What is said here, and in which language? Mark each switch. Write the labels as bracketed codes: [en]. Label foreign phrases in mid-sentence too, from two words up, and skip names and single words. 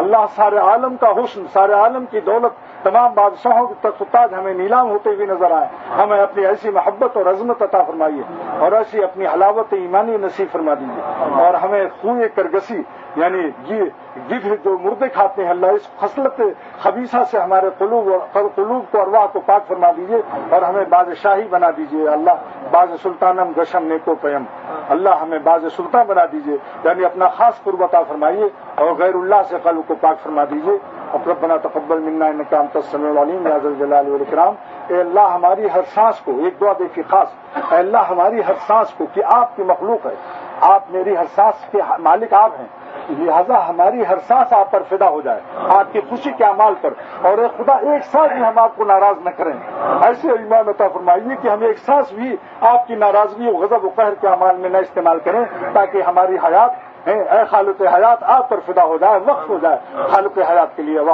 [ur] اللہ سارے عالم کا حسن، سارے عالم کی دولت، تمام بادشاہوں کے تخت و تاج ہمیں نیلام ہوتے ہوئے نظر آئے، ہمیں اپنی ایسی محبت اور عظمت عطا فرمائیے اور ایسی اپنی حلاوت ایمانی نصیب فرما دیجیے، اور ہمیں خوئے کرگسی یعنی یہ گدھ جو مردے کھاتے ہیں، اللہ اس خصلت خبیثہ سے ہمارے قلوب کو ارواح کو پاک فرما دیجیے اور ہمیں باز شاہی بنا دیجیے۔ [fa] اللہ باز سلطانم گشم نیکو پیم، [ur] اللہ ہمیں باز سلطان بنا دیجیے، یعنی اپنا خاص قرب عطا فرمائیے اور غیر اللہ سے قلب کو پاک فرما دیجیے۔ [ar] ربنا تقبل منا انک انت السمیع العلیم یا ذا الجلال والاکرام۔ [ur] اے اللہ ہماری ہر سانس کو، ایک دعا دیکھیے خاص، اے اللہ ہماری ہر سانس کو، کہ آپ کی مخلوق ہے، آپ میری ہر سانس کے مالک آپ ہیں، لہذا ہماری ہر سانس آپ پر فدا ہو جائے، آپ کی خوشی کے اعمال پر، اور اے خدا ایک سانس بھی ہم آپ کو ناراض نہ کریں، ایسے ایمان عطا فرمائیے کہ ہم ایک سانس بھی آپ کی ناراضگی و غضب و قہر کے اعمال میں نہ استعمال کریں، تاکہ ہماری حیات اے خالق حیات آپ پر فدا ہو جائے، وقف ہو جائے خالق حیات کے لیے۔